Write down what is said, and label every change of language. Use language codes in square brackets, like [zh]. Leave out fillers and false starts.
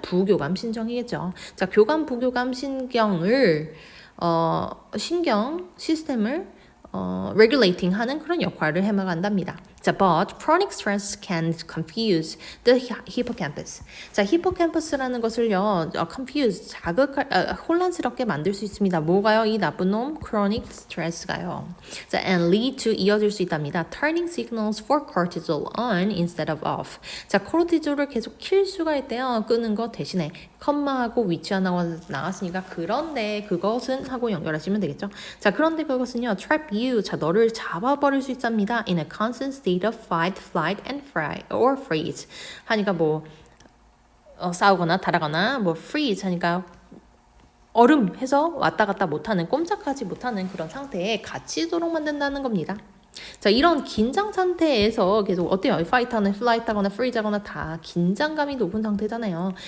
[ko] 부교감 신경이겠죠. 자, 교감 부교감 신경을 신경 시스템을 regulating 하는 그런 역할을 해나간답니다. [en] 자, but chronic stress can confuse the hippocampus. [ko] 자, hippocampus라는 것을요, confuse, 혼란스럽게 만들 수 있습니다. 뭐가요? 이 나쁜 놈, chronic stress가요. 자, [en] and lead to [ko] 이어질 수 있답니다. [en] Turning signals for cortisol on instead of off. [ko] 자, 코르티졸을 계속 킬 수가 있대요. 끄는 거 대신에 컴마하고 위치하고 나왔으니까 그런데 그것은 하고 연결하시면 되겠죠. 자, 그런데 그것은요, [en] trap you. [ko] 자, 너를 잡아버릴 수 있답니다. [en] In a constant state of fight, flight, and freeze. [ko] 하니까 뭐 싸우거나 달아거나 뭐 freeze 하니까 얼음 해서 왔다 갔다 못하는 꼼짝하지 못하는 그런 상태에 갇히도록 만든다는 겁니다. 자, 이런 긴장 상태에서 계속 어때요? 파이트하거나 플라이트하거나 프리즈하거나 다 긴장감이 높은 상태잖아요.